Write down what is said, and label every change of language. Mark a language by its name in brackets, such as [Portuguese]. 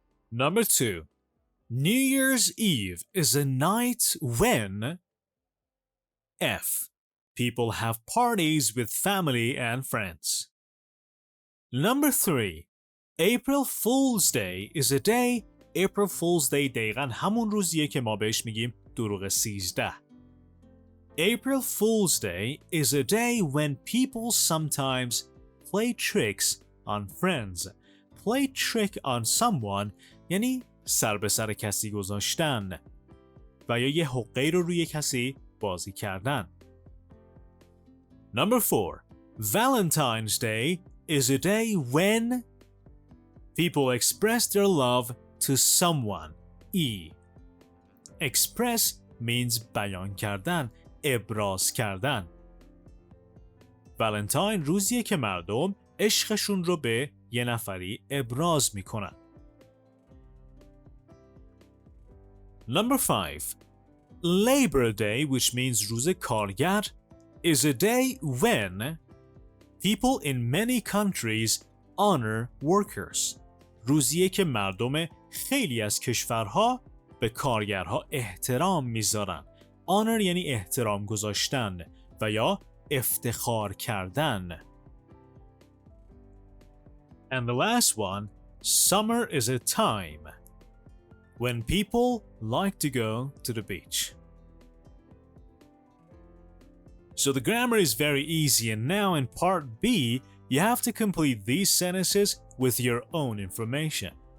[English] Number 2. New Year's Eve is a night when F. People have parties with family and friends. Number 3. April Fool's Day is a day. [Persian] April Fool's Day دقیقاً همون روزیه که ما بهش میگیم دروغ 13. [English] April Fool's Day is a day when people sometimes play tricks on friends. Play trick on someone [Persian] یعنی سر به سر کسی گذاشتن و یا یه حقه رو روی کسی بازی کردن. [English] Number 4. Valentine's Day is a day when people express their love to someone. Express means [Persian] بیان کردن، ابراز کردن. Valentine روزیه که مردم عشقشون رو به یه نفری ابراز میکنن. [English] Number 5. Labor Day, which means [Persian] روز کارگر, [English] is a day when people in many countries honor workers. [Persian] روزیه که مردم خیلی از کشورها به کارگرها احترام میذارن. honor یعنی احترام گذاشتن و یا افتخار کردن. [English] And the last one, summer is a time when people like to go to the beach. So the grammar is very easy, and now in part B, you have to complete these sentences with your own information.